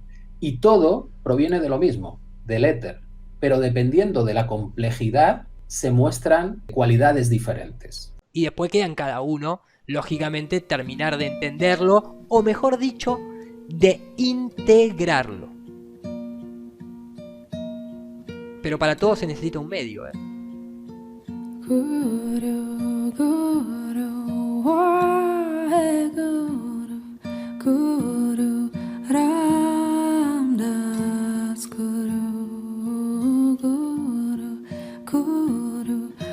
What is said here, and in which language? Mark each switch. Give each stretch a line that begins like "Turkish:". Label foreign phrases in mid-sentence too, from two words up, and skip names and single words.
Spanish: Y todo proviene de lo mismo, del éter, pero dependiendo de la complejidad se muestran cualidades diferentes. Y después queda en cada uno, lógicamente, terminar de entenderlo, o mejor dicho, de integrarlo. Pero para todo se necesita un medio, ¿eh?
Punjabi: Guru, Guru, Waheguru, Guru Ramdas, Guru, Guru, Guru,